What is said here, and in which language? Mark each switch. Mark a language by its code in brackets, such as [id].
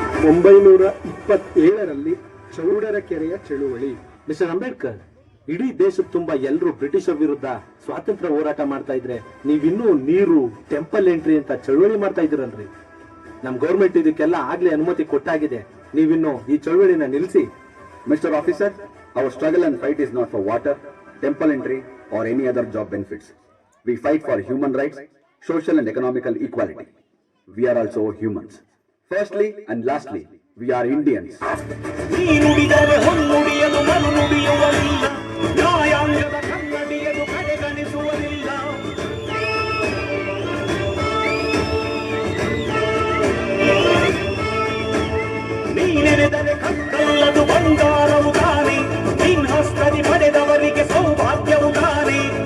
[kn] ಒಂಬೈನೂರ 27ರಲ್ಲಿ ಚೌಡರ ಕೆರೆಯ ಚಳುವಳಿ. ಮಿಸ್ಟರ್ ಅಂಬೇಡ್ಕರ್, ಇಡೀ ದೇಶದ ತುಂಬಾ ಎಲ್ಲರೂ ಬ್ರಿಟಿಷರ ವಿರುದ್ಧ ಸ್ವಾತಂತ್ರ್ಯ ಹೋರಾಟ ಮಾಡ್ತಾ ಇದ್ರೆ ನೀವಿನ್ನೂ ನೀರು, ಟೆಂಪಲ್ ಎಂಟ್ರಿ ಅಂತ ಚಳುವಳಿ ಮಾಡ್ತಾ ಇದ್ದೀರಲ್ರಿ. ನಮ್ ಗೌರ್ಮೆಂಟ್ ಇದಕ್ಕೆಲ್ಲ ಆಗ್ಲೇ ಅನುಮತಿ ಕೊಟ್ಟಾಗಿದೆ. ನೀವಿನ್ನು ಈ ಚಳುವಳಿನ ನಿಲ್ಲಿಸಿ. [en] Mr. Officer, our struggle and fight is not for water, temple entry, or any other job benefits. We fight for human rights, social and economical equality. We are also humans. Firstly and lastly, we are Indians. [kn] ನೀನುಡಿದರೆ ಹೊನ್ನುಡಿಯಲು ಮರುನುಡಿಯುವರಿಲ್ಲ, ನ್ಯಾಯಾಂಗದ ಕನ್ನಡಿಯಲು ಕಡೆಗಣಿಸುವರಿಲ್ಲ. ನೀನೆನೆದರೆ ಕಕ್ಕಲ್ಲದು ಬಂಗಾರವು ತಾನೆ, ನಿನ್ಹಸ್ತದಿ ಪಡೆದವರಿಗೆ ಸೌಭಾಗ್ಯವು ತಾನೆ.